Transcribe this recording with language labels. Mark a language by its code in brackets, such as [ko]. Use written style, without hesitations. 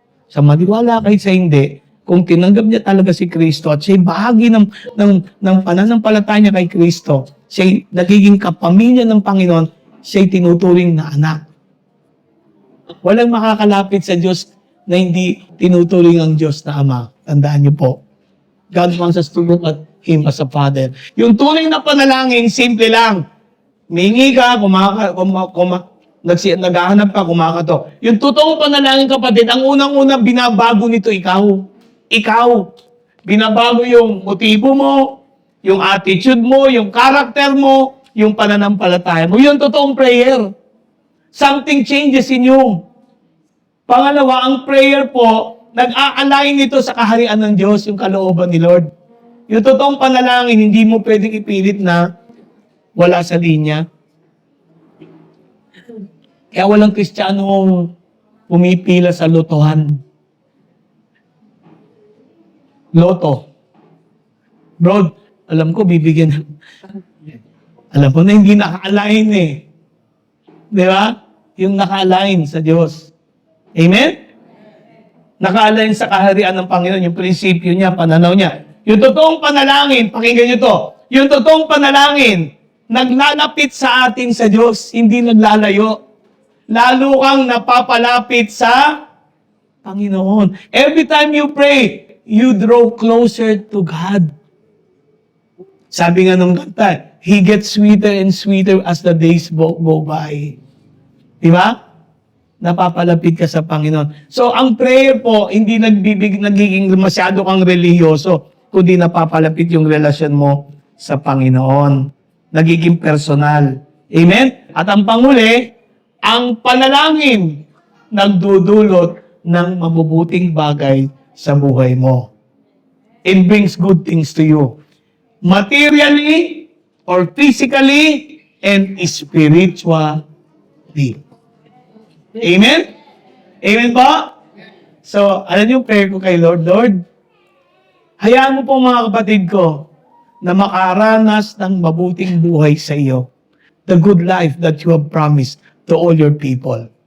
[tl] Sa maniwala kayo sa hindi, kung tinanggap niya talaga si Kristo at siya'y bahagi ng pananampalataya niya kay Kristo, siya'y nagiging kapamilya ng Panginoon, siya'y tinuturing na anak. Walang makakalapit sa Diyos na hindi tinuturing ang Diyos na Ama. Tandaan niyo po. [en] God wants us to look at Him as a Father. [tl] Yung tunay na panalangin, simple lang. Mingi ka, naghahanap ka, kumakato. Yung totoong panalangin, kapatid, ang unang-unang binabago nito, ikaw. Ikaw. Binabago yung motibo mo, yung attitude mo, yung character mo, yung pananampalataya mo. Yung totoong prayer. [en] Something changes in you. [tl] Pangalawa, ang prayer po, nag-a-align nito sa kaharian ng Diyos, yung kalooban ni Lord. Yung totoong panalangin, hindi mo pwedeng ipilit na wala sa linya. Kaya walang Kristiyanong pumipila sa lotohan. Loto. Bro, alam ko, bibigyan. Alam ko na hindi naka-align eh. Di ba? Yung naka-align sa Diyos. Amen? Naka-align sa kaharian ng Panginoon, yung prinsipyo niya, pananaw niya. Yung totoong panalangin, pakinggan niyo to, yung totoong panalangin, naglalapit sa atin sa Diyos, hindi naglalayo. Lalo kang napapalapit sa Panginoon. [en] Every time you pray, you draw closer to God. [tl] Sabi nga nung kanta, [en] He gets sweeter and sweeter as the days go by. [tl] Diba? Napapalapit ka sa Panginoon. So, ang prayer po, hindi nagiging masyado kang religyoso, kundi napapalapit yung relasyon mo sa Panginoon. Nagiging personal. Amen? At ang panguli, ang panalangin nagdudulot ng mabubuting bagay sa buhay mo. [en] It brings good things to you. Materially, or physically, and spiritually. [tl] Amen? Amen ba? So, alam niyo yung prayer ko kay Lord? Lord, hayaan mo po mga kapatid ko na makaranas ng mabuting buhay sa iyo. [en] The good life that you have promised to all your people.